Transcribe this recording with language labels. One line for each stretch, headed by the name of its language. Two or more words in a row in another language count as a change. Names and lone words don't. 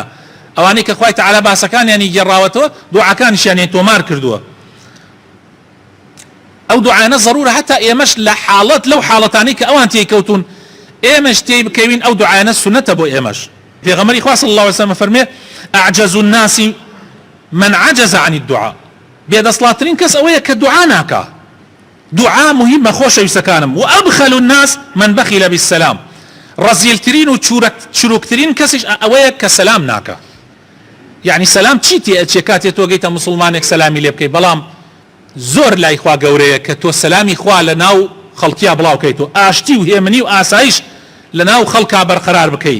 Central Kurdish: ئەوانەی کە خوای تەعالی باسەکانیانی گێڕاوەتەوە دوعاکانیشیان تۆمار کردووە. ئەو دوعانە ضرورە هەتا ئێمەش لە حاڵەت لەو حاڵەتانەی کە ئەوان تێکەوتون ئێمەش تێی بکەوین ئەو دوعانە سونەتە بۆ ئێمەش. پێغەمبەری خوا
Arabic: صلی الله علیه وسلم
Central Kurdish: فەرمێ
Arabic: أعجز الناس من عجز عن الدعاء.
Central Kurdish: بێدەسڵاتترین کەس ئەوەیە کە دوعا ناکا. دوعا مهمە خۆشەویستەکانم.
Arabic: وأبخل الناس من بخل بالسلام.
Central Kurdish: ڕەزیلترین و چروکترین کەسیش ئەوەیە کە سەلام ناکا. یعنی سەلام چی تێ کاتێ تۆ گەیتە مسلمانێک سەلامی لێ بکەی، بەڵام زۆر لای خوا گەورەیە کە تۆ سەلامی خوا لە ناو خەڵکیا بڵاوکەیتەوە، ئاشتی و هێمنی و ئاسایش لە ناو خەڵکا بەرقەرار بکەی.